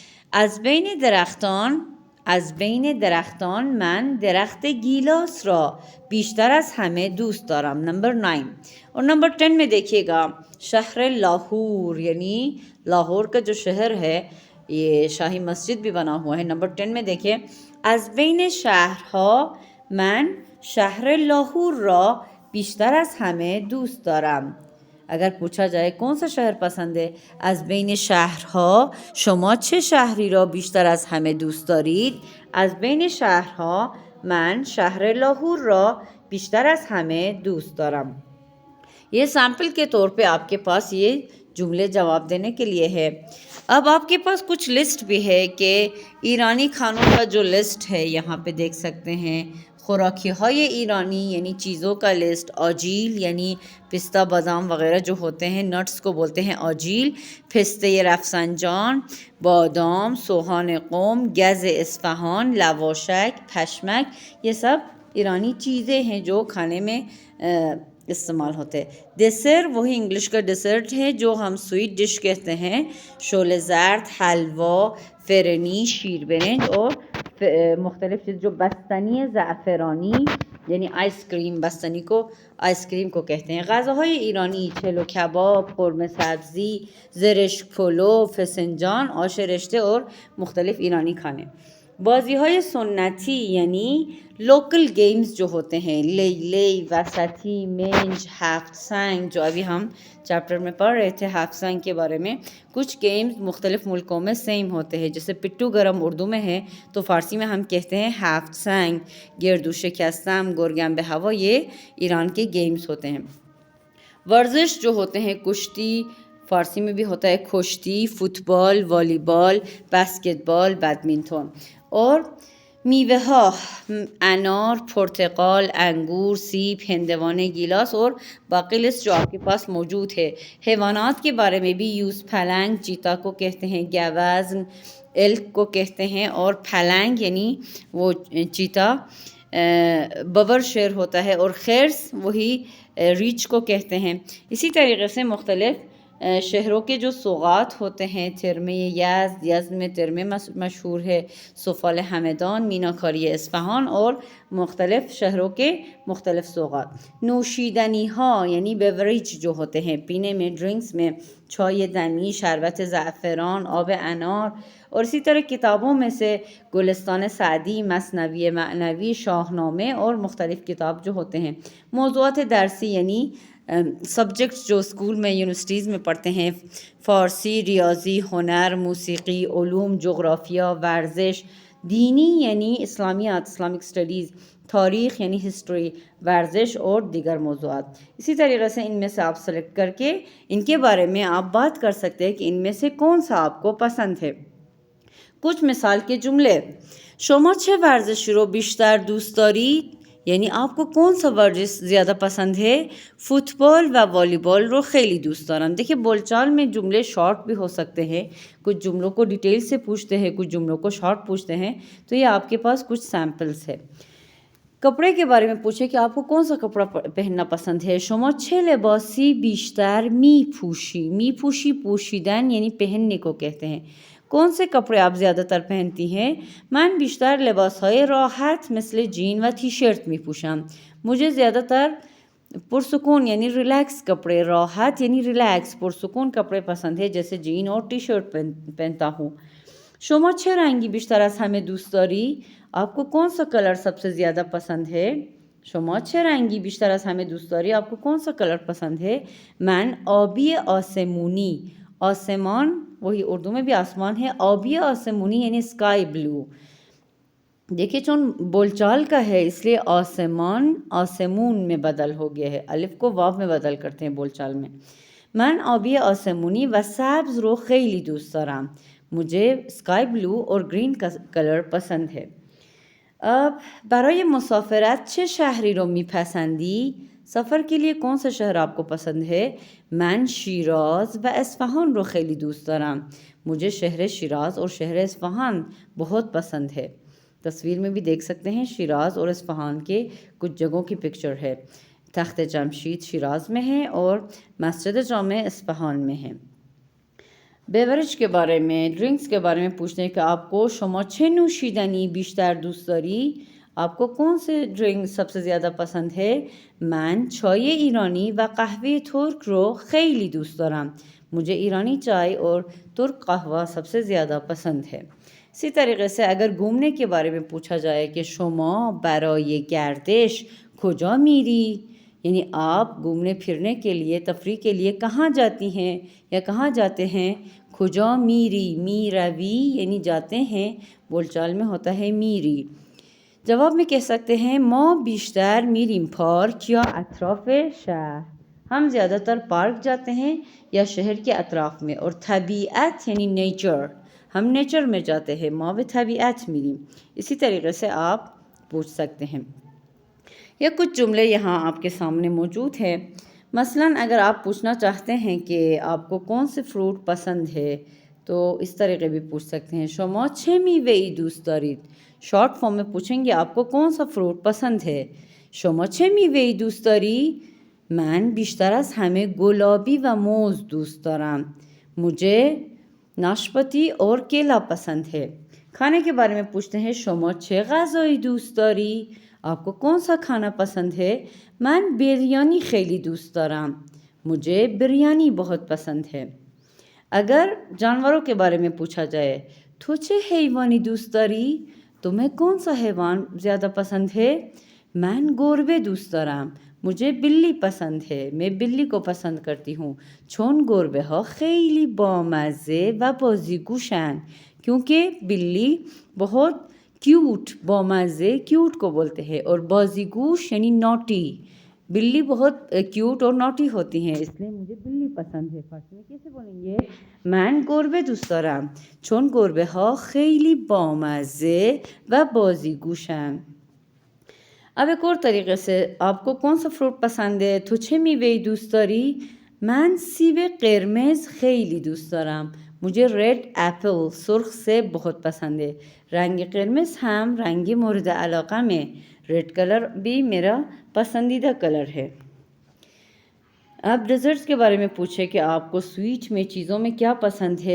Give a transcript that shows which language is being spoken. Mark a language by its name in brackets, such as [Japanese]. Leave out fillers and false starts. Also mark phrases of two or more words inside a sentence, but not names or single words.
[Persian] از بین درختان من درخت گیلاس را بیشتر از همه دوست دارم. [Urdu] نمبر 9 اور نمبر 10 میں دیکھیے گا شہر لاہور یعنی لاہور کا جو شہر ہے یہ شاہی مسجد بھی بنا ہوا ہے. نمبر 10 میں دیکھیں [Persian] از بین شهرها من شهر لاہور را بیشتر از همه دوست دارم. [Urdu] اگر پوچھا جائے کون سا شہر پسند ہے، [Persian] از بین شهرها شما چه شهری را بیشتر از همه دوست دارید؟ از بین شهرها من شهر لاہور را بیشتر از همه دوست دارم. [Urdu] یہ سیمپل کے طور پہ آپ کے پاس یہ جملے جواب دینے کے لیے ہے. اب آپ کے پاس کچھ لسٹ بھی ہے کہ ایرانی کھانوں کا جو لسٹ ہے یہاں پہ دیکھ سکتے ہیں. [Persian] خوراکی های ایرانی [Urdu] یعنی چیزوں کا لسٹ. آجیل یعنی پستہ بادام وغیرہ جو ہوتے ہیں نٹس کو بولتے ہیں آجیل. [Persian] پسته رفسنجان، بادام، سوهان قم، گز اصفهان، لواشک، پشمک، [Urdu] یہ سب ایرانی چیزیں ہیں جو کھانے میں استعمال ہوتے ہیں. ڈسر وہی انگلش کا ڈیسرٹ ہے جو ہم [English] sweet dish [Urdu] کہتے ہیں. [Persian] شول زرد، [Urdu] حلوا، فرنی، [Persian] شیر برنج [Urdu] اور مختلف چیز جو [Persian] بستنی زعفرانی [Urdu] یعنی [English] ice cream, [Urdu] بستنی کو [English] ice cream [Urdu] کو کہتے ہیں. [Persian] غذاهای ایرانی چلو کباب، قرمه سبزی، زرشک پلو، فسنجان، آش رشته اور مختلف ایرانی کھانے. بازی های سنتی [Urdu] یعنی [English] local games [Urdu] جو ہوتے ہیں لی وسطی، منج، ہفت سنگ جو ابھی ہم چیپٹر میں پڑھ رہے تھے ہفت سنگ کے بارے میں. کچھ گیمز مختلف ملکوں میں سیم ہوتے ہیں، جیسے پٹو گرم اردو میں ہے تو فارسی میں ہم کہتے ہیں ہفت سنگ. گردو شکستم، گرگم به هوا یہ ایران کے گیمز ہوتے ہیں. ورزش جو ہوتے ہیں کشتی، فارسی میں بھی ہوتا ہے کشتی، فٹ بال، والی بال، باسکٹ بال، بیڈمنٹن. اور [Persian] میوه ها انار، پرتقال، انگور، سیب، ہندوانه، گیلاس [Urdu] اور باقی لسٹ جو آپ کے پاس موجود ہے. حیوانات کے بارے میں بھی [Persian] یوز پلنگ [Urdu] چیتا کو کہتے ہیں، گوزن ایلک کو کہتے ہیں، اور پلنگ یعنی وہ چیتا ببر شیر ہوتا ہے، اور خرس وہی ریچھ کو کہتے ہیں. اسی طریقے سے مختلف شہروں کے جو سوغات ہوتے ہیں، ترمے یزد میں ترمے مشہور ہے، سفال ہمدان، میناکاری اصفہان اور مختلف شہروں کے مختلف سوغات. [Persian] نوشیدنی ها [Urdu] یعنی بیوریج جو ہوتے ہیں پینے میں، ڈرنکس میں چائے دمی، [Persian] شربت زعفران، آب انار. [Urdu] اور اسی طرح کتابوں میں سے گلستان سعدی، مثنوی معنوی، شاہنامے اور مختلف کتاب جو ہوتے ہیں. [Persian] موضوعات درسی [Urdu] یعنی سبجیکٹس جو اسکول میں یونیورسٹیز میں پڑھتے ہیں، فارسی، ریاضی، ہنر، موسیقی، علوم، جغرافیہ، ورزش. دینی یعنی اسلامیات، [English] Islamic studies, [Urdu] تاریخ یعنی ہسٹری، ورزش اور دیگر موضوعات۔ اسی طریقے سے ان میں سے آپ سلیکٹ کر کے ان کے بارے میں آپ بات کر سکتے ہیں کہ ان میں سے کون سا آپ کو پسند ہے۔ کچھ مثال کے جملے: [Persian] شما چه ورزشی رو بیشتر دوست دارید؟ [Urdu] یعنی آپ کو کون سا ورزش زیادہ پسند ہے؟ [Persian] فوتبال و والیبال رو خیلی دوست دارم۔ [Urdu] دیکھیں بول چال میں جملے شارٹ بھی ہو سکتے ہیں، کچھ جملوں کو ڈیٹیل سے پوچھتے ہیں، کچھ جملوں کو شارٹ پوچھتے ہیں، تو یہ آپ کے پاس کچھ سیمپلز ہے۔ کپڑے کے بارے میں پوچھیں کہ آپ کو کون سا کپڑا پہننا پسند ہے۔ [Persian] شما چه لباسی بیشتر می پوشی؟ می پوشی پوشیدن [Urdu] یعنی پہننے کو کہتے ہیں۔ کون سے کپڑے آپ زیادہ تر پہنتی ہیں؟ [Persian] من بیشتر لباسهای راحت مثل جین و تی شرٹ می پوشم۔ [Urdu] مجھے زیادہ تر پرسکون یعنی ریلیکس کپڑے، راحت یعنی ریلیکس، پرسکون کپڑے پسند ہے، جیسے جین اور ٹی شرٹ پہنتا ہوں۔ [Persian] شما چه رنگی بیشتر از همه دوست داری؟ [Urdu] آپ کو کون سا کلر سب سے زیادہ پسند ہے؟ [Persian] شما چه رنگی بیشتر از همه دوست داری؟ [Urdu] آپ کو کون سا کلر پسند ہے؟ [Persian] من آبی آسمونی، [Urdu] آسمان وہی اردو میں بھی آسمان ہے، [Persian] آبی آسمونی [Urdu] یعنی [English] sky blue. [Urdu] دیکھیں چون بول چال کا ہے اس لیے آسمان آسمون میں بدل ہو گیا ہے، الف کو واو میں بدل کرتے ہیں بول چال میں۔ [Persian] من آبی آسمونی و سبز رو خیلی دوست دارم۔ [Urdu] مجھے [English] sky blue [Urdu] اور گرین کا کلر پسند ہے۔ [Persian] اب برای مسافرت چه شهری رو میپسندی؟ [Urdu] سفر کے لیے کون سا شہر آپ کو پسند ہے؟ [Persian] من شیراز و اصفهان رو خیلی دوست دارم۔ [Urdu] مجھے شہر شیراز اور شہر اصفهان بہت پسند ہے۔ تصویر میں بھی دیکھ سکتے ہیں شیراز اور اصفهان کے کچھ جگہوں کی پکچر ہے۔ تخت جمشید شیراز میں ہے اور مسجد جامع اصفهان میں ہے۔ بیوریج کے بارے میں، ڈرنکس کے بارے میں پوچھتے ہیں کہ آپ کو [Persian] شما چه نوشیدنی بیشتر دوست داری؟ [Urdu] آپ کو کون سے ڈرنک سب سے زیادہ پسند ہے؟ [Persian] من چای ایرانی و قهوه ترک رو خیلی دوست دارم۔ [Urdu] مجھے ایرانی چائے اور ترک قہوہ سب سے زیادہ پسند ہے۔ اسی طریقے سے اگر گھومنے کے بارے میں پوچھا جائے کہ [Persian] شما برای گردش کجا میری؟ [Urdu] یعنی آپ گھومنے پھرنے کے لیے، تفریح کے لیے کہاں جاتی ہیں یا کہاں جاتے ہیں؟ [Persian] کجا میری، می روی [Urdu] یعنی جاتے ہیں، بول چال میں ہوتا ہے میری۔ جواب میں کہہ سکتے ہیں [Persian] ما بیشتر میریم پارک یا اطراف شہر۔ [Urdu] ہم زیادہ تر پارک جاتے ہیں یا شہر کے اطراف میں۔ اور طبیعت یعنی نیچر، ہم نیچر میں جاتے ہیں، [Persian] ما به طبیعت میریم۔ [Urdu] اسی طریقے سے آپ پوچھ سکتے ہیں۔ یا کچھ جملے یہاں آپ کے سامنے موجود ہے۔ مثلاً اگر آپ پوچھنا چاہتے ہیں کہ آپ کو کون سے فروٹ پسند ہے تو اس طریقے بھی پوچھ سکتے ہیں [Persian] شما چه میوه‌ای دوست دارید؟ [English] short form [Urdu] میں پوچھیں گے آپ کو کون سا فروٹ پسند ہے؟ [Persian] شما چه میوه‌ای دوست داری؟ من بیشتر از همه گلابی و موز دوست دارم۔ [Urdu] مجھے ناشپاتی اور کیلا پسند ہے۔ کھانے کے بارے میں پوچھتے ہیں [Persian] شما چه غذایی دوست داری؟ [Urdu] آپ کو کون سا کھانا پسند ہے؟ [Persian] من بریانی خیلی دوست دارم۔ [Urdu] مجھے بریانی بہت پسند ہے۔ اگر جانوروں کے بارے میں پوچھا جائے تو [Persian] چه حیوانی دوست داری؟ [Urdu] تمہیں کون سا حیوان زیادہ پسند ہے؟ [Persian] من گربه دوست دارم۔ [Urdu] مجھے بلی پسند ہے، میں بلی کو پسند کرتی ہوں، [Persian] چون گربه ها خیلی بامزه و بازیگوشن، [Urdu] کیونکہ بلی بہت کیوٹ، بامزے کیوٹ کو بولتے ہیں، اور بازیگوش یعنی نوٹی، بلی بہت کیوٹ اور نوٹی ہوتی ہیں، اس لیے مجھے بلی پسند ہے۔ فارسی میں کیسے بولیں گے؟ [Persian] من گربه دوست دارم چون گربه ها خیلی بامزه و بازیگوشن۔ [Urdu] اب ایک اور طریقے سے آپ کو کون سا فروٹ پسند ہے؟ [Persian] تو چه میوه‌ای دوست داری؟ من سیب قرمز خیلی دوست دارم۔ [Urdu] مجھے [English] red apple [Urdu] سرخ سیب بہت پسند ہے۔ [Persian] رنگ قرمز ہم رنگ مورد علاقہ میں، [English] red color [Urdu] بھی میرا پسندیدہ کلر ہے۔ اب ڈیزرٹس کے بارے میں پوچھے کہ آپ کو سویٹ میں چیزوں میں کیا پسند ہے؟